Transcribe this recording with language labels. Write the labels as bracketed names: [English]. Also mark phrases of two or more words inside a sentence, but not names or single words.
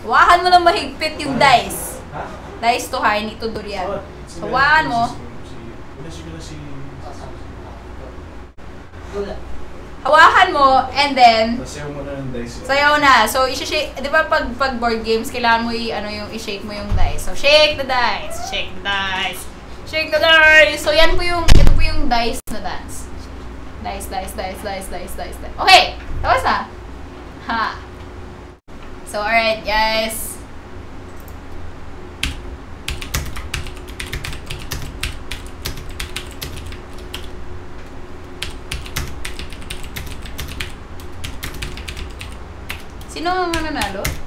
[Filipino] Hawakan mo lang mahigpit yung dice. Dice to ha, hindi to durian. So, hawakan mo. Hawakan mo, [English] and then [Filipino] sayaw na. So, i-shake, di ba pag [English] board games, [Filipino] kailangan mo i-shake mo yung dice. [English] So, shake the dice, shake the dice, shake the dice. [Filipino] So, ito po yung dice na dance. [English] Dice, dice, dice, dice, dice, dice, dice. [Filipino] Okay, tapos na. Ha. [English] So, alright, guys. [Filipino] Sino ang nanalo?